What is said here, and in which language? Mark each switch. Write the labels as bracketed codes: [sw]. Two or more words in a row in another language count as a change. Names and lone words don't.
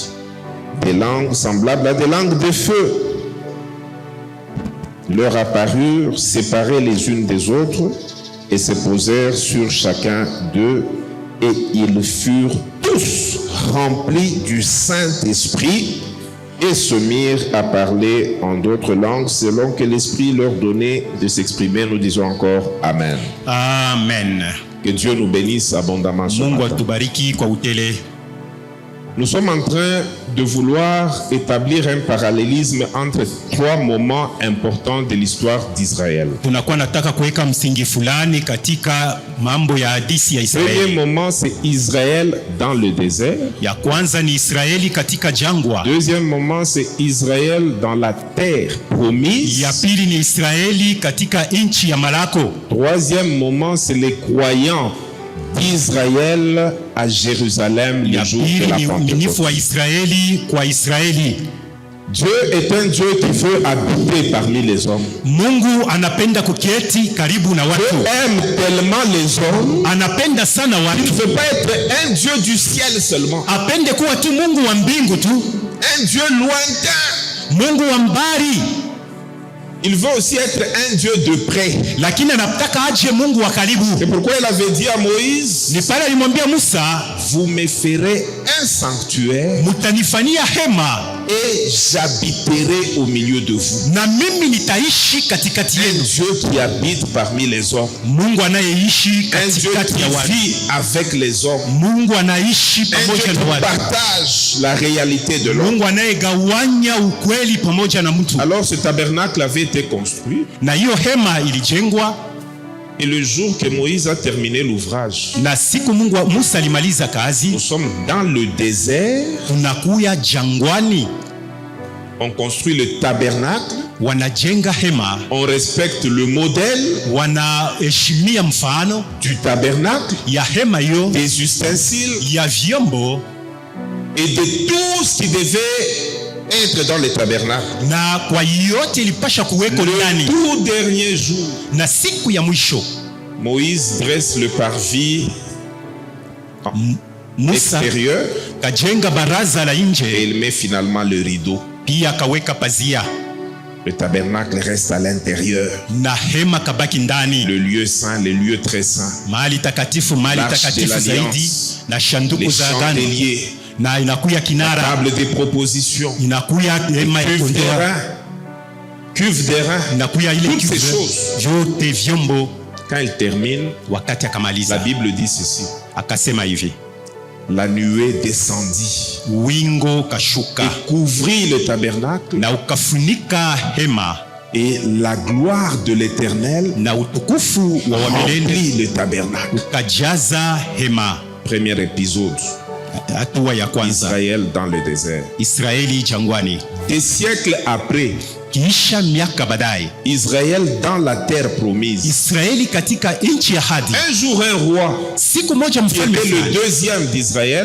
[fr] Des langues semblables à des langues de feu leur apparurent, séparées les unes des autres, et se posèrent sur chacun d'eux, et ils furent tous remplis du Saint-Esprit et se mirent à parler en d'autres langues selon que l'Esprit leur donnait de s'exprimer. Nous disons encore Amen. Amen. Que Dieu nous bénisse abondamment ce [sw] Mungu [fr] matin. [sw] atubariki kwa utele. [fr] Nous sommes en train de vouloir établir un parallélisme entre trois moments importants de l'histoire d'Israël. [sw] Tunakuwa nataka kuweka msingi fulani katika mambo ya hadithi ya [fr] Le premier [sw] Israeli. [fr] moment, c'est Israël dans le désert. [sw] Ya kwanza ni Israeli katika jangwa. [fr] Deuxième moment, c'est Israël dans la terre promise. [sw] Ya pili ni Israeli katika nchi ya malako. [fr] Troisième moment, c'est les croyants d'Israël à Jérusalem le [sw] Ya [fr] jour de [sw] pili [fr] la [sw] ni uaminifu wa [fr] Pentecôte. [sw] Israeli kwa Israeli. [fr] Dieu est un Dieu qui veut habiter parmi les hommes. [sw] Mungu anapenda kuketi karibu na [fr] Dieu [sw] watu. [fr] aime tellement les hommes. [sw] Anapenda sana [fr] Il ne [sw] watu. [fr] veut pas être un Dieu du ciel seulement. [sw] Apende kuwa tu Mungu wa mbingu tu. [fr] Un Dieu lointain. [sw] Mungu wa mbali. [fr] Il veut aussi être un Dieu de près. [sw] Lakini anataka aje Mungu wa karibu. [fr] C'est pourquoi il avait dit à Moïse, [sw] Ni pale alimwambia Musa, [fr] vous me ferez un sanctuaire [sw] mutanifanyia hema [fr] et j'habiterai au milieu de vous. [sw] na mimi nitaishi katikati [fr] Un [sw] yenu. [fr] Dieu qui habite parmi les hommes. [sw] Mungu anayeishi [fr] Un Dieu [sw] katikati ya [fr] qui [sw] watu. [fr] vit avec les hommes. [sw] Mungu anaishi [fr] Un Dieu [sw] pamoja na [fr] qui [sw] watu. [fr] partage la réalité de l'homme. [sw] Mungu anayegawanya ukweli pamoja na mtu. [fr] Alors ce tabernacle avait été construit [sw] Na hiyo hema ilijengwa, [fr] et le jour que Moïse a terminé l'ouvrage, [sw] na siku Musa alimaliza [fr] nous [sw] kazi, [fr] sommes dans le désert. [sw] tunakuya jangwani, [fr] On construit le tabernacle, [sw] wanajenga hema, [fr] on respecte le modèle [sw] wanaheshimia mfano [fr] du tabernacle, [sw] ya hema hiyo, [fr] des ustensiles [sw] ya vyombo [fr] et de tout ce qui devait être dans le tabernacle. [sw] na kwa yote ilipasha kuweko [fr] Le [sw] ndani. [fr] tout dernier jour, [sw] Na siku ya mwisho [fr] Moïse dresse le parvis [sw] Musa [fr] extérieur [sw] kajenga baraza la [fr] et [sw] nje, [fr] il met finalement le rideau. [sw] pia kaweka pazia, [fr] Le tabernacle reste à l'intérieur. [sw] na hema kabaki ndani, [fr] Le lieu saint, le lieu très saint. [sw] mahali takatifu, mahali [fr] L'arche de [sw] takatifu [fr] l'alliance, [sw] zaidi, na shanduku [fr] les [sw] za agano, [fr] chandeliers, [sw] na inakuya kinara, [fr] table des propositions, [sw] inakuya hema ya [fr] cuve [sw] kondea, [fr] d'airain, cuve d'airain. [sw] inakuya ile [fr] Toutes ces [sw] kivu [fr] choses. [sw] vyote vyombo. [fr] Quand il termine, [sw] Wakati [fr] la [sw] akamaliza [fr] Bible dit ceci. [sw] akasema hivi, [fr] La nuée descendit [sw] wingo kashuka [fr] et couvrit le tabernacle [sw] na ukafunika hema, [fr] et la gloire de l'Éternel [sw] na utukufu wa wamilele [fr] remplit le tabernacle. [sw] ukajaza hema. [fr] Premier épisode, [sw] Hatua ya kwanza, [fr] Israël dans le désert. [sw] Israeli jangwani. [fr] Des siècles après, [sw] Kisha miaka baadaye, [fr] Israël dans la terre promise. [sw] Israeli katika nchi ya ahadi. [fr] Un jour, un roi [sw] Siku moja [fr] qui [sw] mfalme [fr] était le [sw] fulani, [fr] deuxième d'Israël,